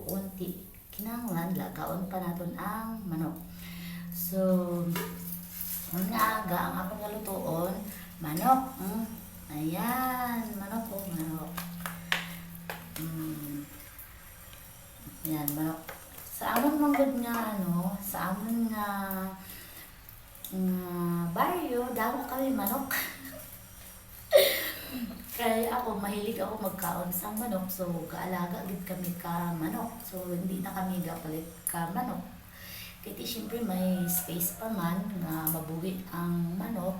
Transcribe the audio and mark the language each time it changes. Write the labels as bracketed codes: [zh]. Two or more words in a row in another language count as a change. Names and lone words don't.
[hil] Unti. Kinanglan, lagaon pa natin ang manok. So, aga ang akong nga lutoon. Manok. Ayan. Manok po. Manok. Ayan, manok. Sa amon manggod nga sa amon nga baryo, damo kami manok. Kaya ako, mahilig ako magkaon sa manok. So, kaalaga gid kami ka manok. So, hindi na kami gapalit ka manok. Kaya siyempre may space pa man nga mabuhi ang manok.